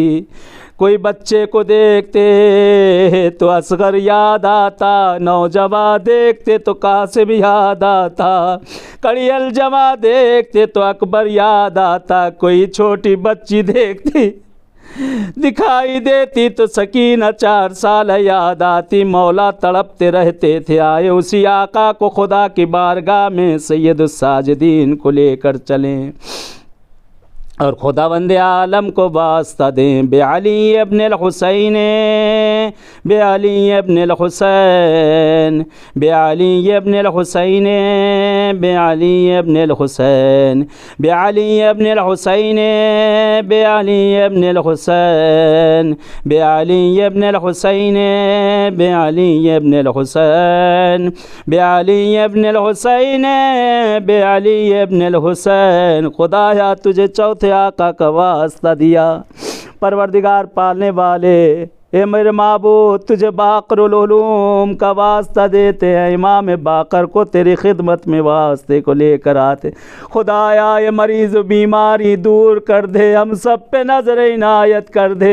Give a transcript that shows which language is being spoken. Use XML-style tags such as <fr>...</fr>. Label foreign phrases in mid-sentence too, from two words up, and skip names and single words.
<ur>کوئی بچے کو دیکھتے تو اصغر یاد آتا، نوجوان دیکھتے تو قاسم یاد آتا، کڑی الجمع دیکھتے تو اکبر یاد آتا، کوئی چھوٹی بچی دیکھتی دکھائی دیتی تو سکینہ 4 سال یاد آتی. مولا تڑپتے رہتے تھے. آئے اسی آقا کو خدا کی بارگاہ میں سید الساجدین کو لے کر چلیں اور خداوند عالم کو واسطہ دیں.</ur> <ar>بعلی ابن الحسین بعلی ابن الحسین بعلی ابن الحسین بعلی ابن الحسین بعلی ابن الحسین بعلی ابن الحسین بعلی ابن الحسین بعلی ابن الحسین بعلی ابن الحسین بعلی ابن الحسین.</ar> <ur>خدایا تجھے چوتھے آقا کا واسطہ دیا. پروردگار پالنے والے اے میرے معبود تجھے باقر العلوم کا واسطہ دیتے ہیں، امام باقر کو تیری خدمت میں واسطے کو لے کر آتے۔ خدایا یہ مریض و بیماری دور کر دے، ہم سب پہ نظر عنایت کر دے۔</ur>